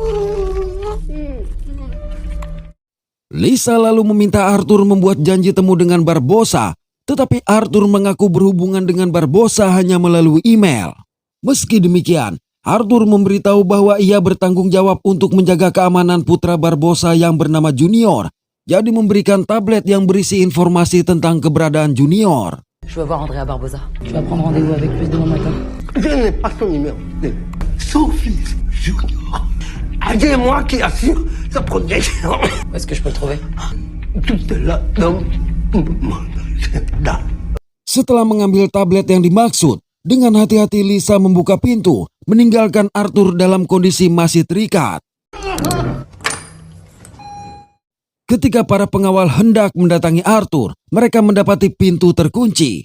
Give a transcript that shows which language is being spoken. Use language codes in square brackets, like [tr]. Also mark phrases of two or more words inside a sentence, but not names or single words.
[id] Lisa lalu meminta Arthur membuat janji temu dengan Barbosa, tetapi Arthur mengaku berhubungan dengan Barbosa hanya melalui email. Meski demikian, Arthur memberitahu bahwa ia bertanggung jawab untuk menjaga keamanan putra Barbosa yang bernama Junior, jadi memberikan tablet yang berisi informasi tentang keberadaan Junior. [fr] Je veux voir Andrea Barbosa. Tu vas prendre rendez-vous avec lui demain matin. Je n'ai pas son numéro. Sophie Junior. C'est moi qui assure sa protection. Où est-ce que je peux le trouver? Tout est là dans mon agenda. [id] Setelah mengambil tablet yang dimaksud, dengan hati-hati Lisa membuka pintu, meninggalkan Arthur dalam kondisi masih terikat. Ketika para pengawal hendak mendatangi Arthur, mereka mendapati pintu terkunci.